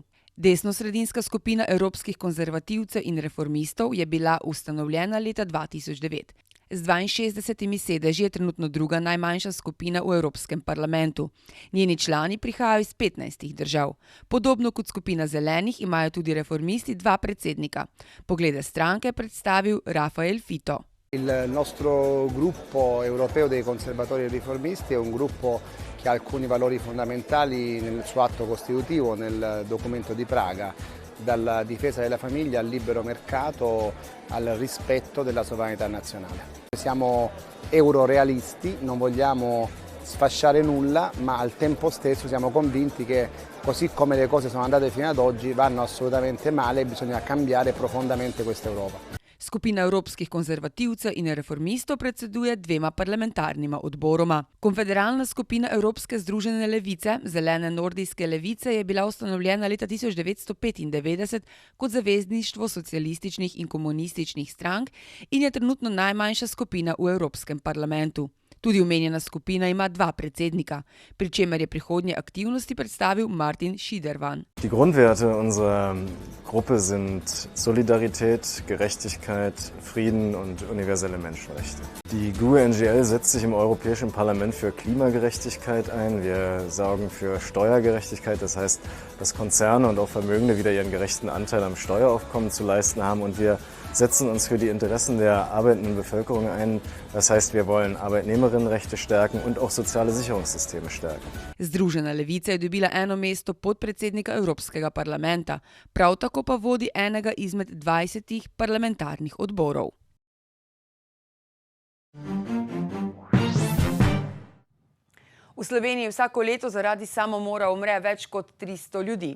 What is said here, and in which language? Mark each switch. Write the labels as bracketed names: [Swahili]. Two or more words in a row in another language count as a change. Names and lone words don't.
[Slovenian] Desnosredinska skupina evropskih konzervativcev in reformistov je bila ustanovljena leta 2009. Z 62 sedeži je trenutno druga najmanjša skupina v Evropskem parlamentu. Njeni člani prihajajo iz 15 držav. Podobno kot skupina zelenih imajo tudi reformisti 2 predsednika. Poglede stranke je predstavil Rafael Fito. [Italian] Il nostro gruppo europeo dei conservatori e riformisti è un gruppo che ha alcuni valori fondamentali nel suo atto costitutivo, nel documento di Praga, dalla difesa della famiglia al libero mercato al rispetto della sovranità nazionale. Siamo eurorealisti, non vogliamo sfasciare nulla, ma al tempo stesso siamo convinti che così come le cose sono andate fino ad oggi vanno assolutamente male e bisogna cambiare profondamente questa Europa. [Slovenian] Skupina evropskih konzervativcev in reformistov predseduje 2 parlamentarnima odboroma. Konfederalna skupina Evropske združene levice, zelene nordijske levice, je bila ustanovljena leta 1995 kot zavezništvo socialističnih in komunističnih strank in je trenutno najmanjša skupina v Evropskem parlamentu. Tudi omenjena skupina ima 2 predsednika, pri čemer je prihodnje aktivnosti predstavil Martin Schiedervan. [German] Die Grundwerte unserer Gruppe sind Solidarität, Gerechtigkeit, Frieden und universelle Menschenrechte. Die GUE-NGL setzt sich im Europäischen Parlament für Klimagerechtigkeit ein. Wir sorgen für Steuergerechtigkeit, das heißt, dass Konzerne und auch Vermögende wieder ihren gerechten Anteil am Steueraufkommen zu leisten haben und wir setzen uns für die Interessen der arbeitenden Bevölkerung ein. Das heißt, wir wollen Arbeitnehmerinnenrechte stärken und auch soziale Sicherungssysteme stärken. [Slovenian] Združena levica je dobila eno mesto podpredsednika Evropskega parlamenta, prav tako pa vodi enega izmed 20 parlamentarnih odborov. V Sloveniji vsako leto zaradi samomora umre več kot 300 ljudi.